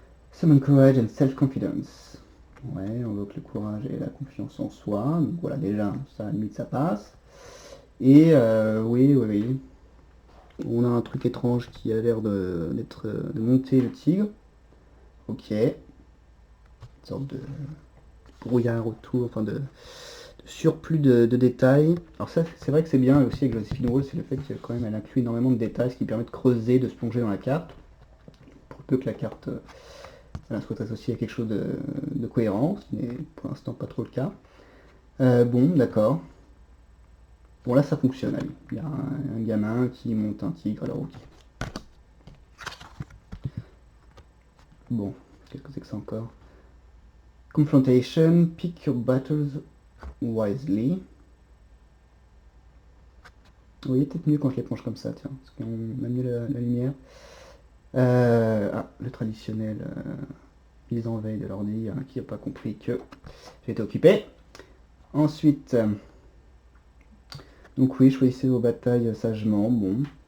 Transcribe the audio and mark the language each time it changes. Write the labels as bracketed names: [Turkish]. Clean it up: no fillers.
[English] Summon courage and self-confidence. [French] Ouais, on invoque le courage et la confiance en soi. Donc voilà, déjà, ça, à la limite, ça passe. Et oui. On a un truc étrange qui a l'air de monter le tigre. Ok. Une sorte de brouillard autour, enfin de surplus de détails. Alors ça, c'est vrai que c'est bien aussi avec Joséphine Wall, c'est le fait qu'elle quand même elle inclut énormément de détails, ce qui permet de creuser, de se plonger dans la carte. Pour peu que la carte soit associée à quelque chose de cohérent, ce n'est pour l'instant pas trop le cas. Bon, d'accord. Bon là ça fonctionne, allez. Il y a un gamin qui monte un tigre, alors ok. Bon, qu'est-ce que c'est que ça encore? [English] Confrontation, pick your battles wisely. [French] Oui, peut-être mieux quand je les penche comme ça, tiens, parce qu'on a mieux la lumière. Le traditionnel mise en veille de l'ordi, qui n'a pas compris que j'étais occupé. Ensuite, donc oui, choisissez vos batailles sagement, bon.